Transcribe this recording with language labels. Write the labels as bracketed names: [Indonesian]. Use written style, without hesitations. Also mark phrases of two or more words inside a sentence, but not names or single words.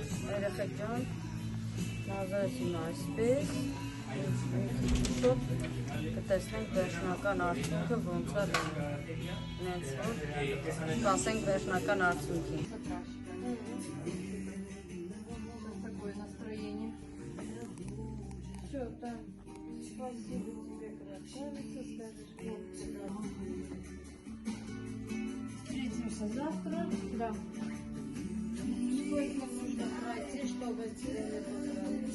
[Armenian] Երեխեք ջան, մազերս իմ այսպես, շոտ կտեսնենք վերջնական արդյունքը ոնց է լինում, նենց որ սպասենք վերջնական արդյունքին։ [Russian] Такое настроение. Все, да. Спасибо тебе, красавица, скажешь, встретимся завтра. Да. Сколько нужно пройти, чтобы тебе не понравилось?